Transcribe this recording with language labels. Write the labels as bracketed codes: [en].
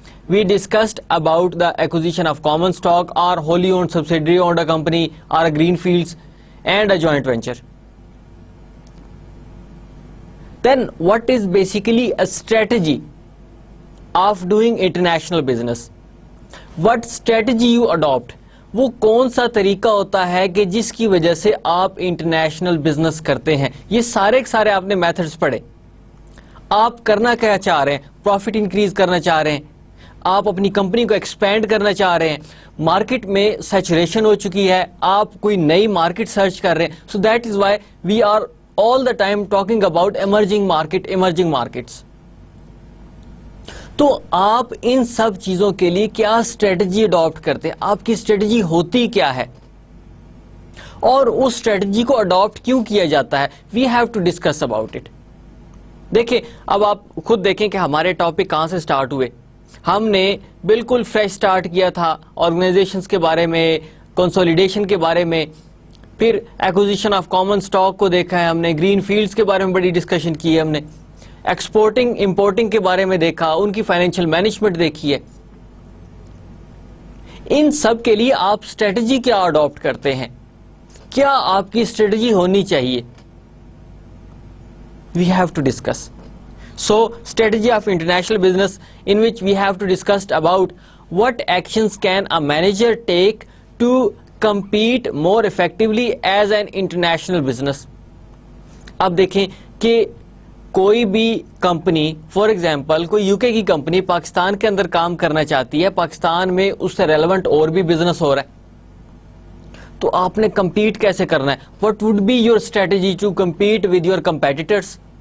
[en] We discussed about the acquisition of common stock or wholly owned subsidiary owned a company or a greenfields and a joint venture. Then what is basically a strategy of doing international business? What strategy you adopt? [ur] وہ کون سا طریقہ ہوتا ہے کہ جس کی وجہ سے آپ انٹرنیشنل بزنس کرتے ہیں؟ یہ سارے آپ نے میتھڈز پڑھے. آپ کرنا کیا چاہ رہے ہیں؟ پروفٹ انکریز کرنا چاہ رہے ہیں، آپ اپنی کمپنی کو ایکسپینڈ کرنا چاہ رہے ہیں، مارکیٹ میں سیچوریشن ہو چکی ہے، آپ کوئی نئی مارکیٹ سرچ کر رہے ہیں. [en] So that is why we are all the time talking about emerging markets. [ur] تو آپ ان سب چیزوں کے لیے کیا اسٹریٹجی اڈاپٹ کرتے ہیں؟ آپ کی اسٹریٹجی ہوتی کیا ہے اور اس اسٹریٹجی کو اڈاپٹ کیوں کیا جاتا ہے؟ [en] We have to discuss about it. [ur] دیکھیں اب آپ خود دیکھیں کہ ہمارے ٹاپک کہاں سے سٹارٹ ہوئے. ہم نے بالکل فریش سٹارٹ کیا تھا آرگنائزیشنز کے بارے میں، کنسولیڈیشن کے بارے میں، پھر ایکوزیشن آف کامن سٹاک کو دیکھا ہے ہم نے، گرین فیلڈز کے بارے میں بڑی ڈسکشن کی ہے ہم نے، ایکسپورٹنگ امپورٹنگ کے بارے میں دیکھا، ان کی فائنینشیل مینجمنٹ دیکھی ہے. ان سب کے لیے آپ اسٹریٹجی کیا اڈاپٹ کرتے ہیں؟ کیا آپ کی اسٹریٹجی ہونی چاہیے؟ [en] We have to discuss. So strategy of international business in which we have to discuss about what actions can a manager take to compete more effectively as an international business. [ur] اب دیکھیں کہ کوئی بھی company, for example کوئی you کے کی company Pakistan کے اندر کام کرنا چاہتی ہے، پاکستان میں اس سے ریلیونٹ اور بھی بزنس ہو رہا ہے، تو آپ نے کمپیٹ کیسے کرنا ہے؟ [en] what would be your strategy to compete with your competitors؟